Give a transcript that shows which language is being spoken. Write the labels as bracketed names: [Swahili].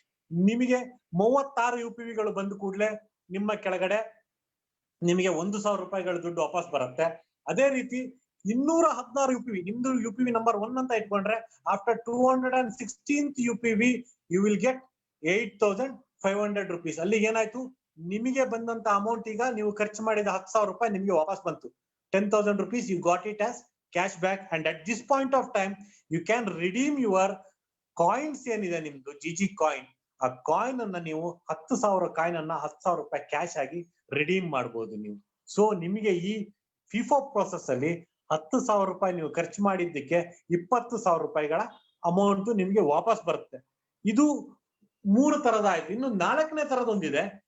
[Kannada] ನಿಮಗೆ 36 UPV ಗಳು ಬಂದ ಕೂಡಲೇ ನಿಮ್ಮ ಕೆಳಗಡೆ ನಿಮಗೆ 1,000 ರೂಪಾಯಿಗಳ ದುಡ್ಡು ವಾಪಸ್ ಬರುತ್ತೆ. ಅದೇ ರೀತಿ 216 UPV ನಿಮ್ದು UPV ನಂಬರ್ 1 ಅಂತ ಇಟ್ಕೊಂಡ್ರೆ [English] After 216th UPV you will get 8,500 rupees. [Kannada] ಅಲ್ಲಿ ಏನಾಯ್ತು, ನಿಮಗೆ ಬಂದಂತ ಅಮೌಂಟ್ ಈಗ ನೀವು ಖರ್ಚು ಮಾಡಿದ 10,000 ರೂಪಾಯಿ ನಿಮಗೆ ವಾಪಸ್ ಬಂತು. [English] 10,000 rupees you got it as cash back, and at this point of time you can redeem your coins [Kannada] ಏನಿದೆ ನಿಮ್ದು ಜಿಜಿ ಕಾಯಿನ್. ಆ ಕಾಯಿನ್ ಅನ್ನ ನೀವು 10,000 ಕಾಯಿನ್ ಅನ್ನ 10,000 ರೂಪಾಯಿ ಕ್ಯಾಶ್ ಆಗಿ ರಿಡೀಮ್ ಮಾಡಬಹುದು ನೀವು. ಸೊ ನಿಮಗೆ ಈ ಫಿಫೋ ಪ್ರೋಸೆಸ್ ಅಲ್ಲಿ 10,000 ರೂಪಾಯಿ ನೀವು ಖರ್ಚು ಮಾಡಿದ್ದಕ್ಕೆ 20,000 ರೂಪಾಯಿಗಳ ಅಮೌಂಟ್ ನಿಮ್ಗೆ ವಾಪಸ್ ಬರುತ್ತೆ. ಇದು 3 ತರದ ಆಯ್ತು. ಇನ್ನು 4ನೇ ತರದೊಂದಿದೆ.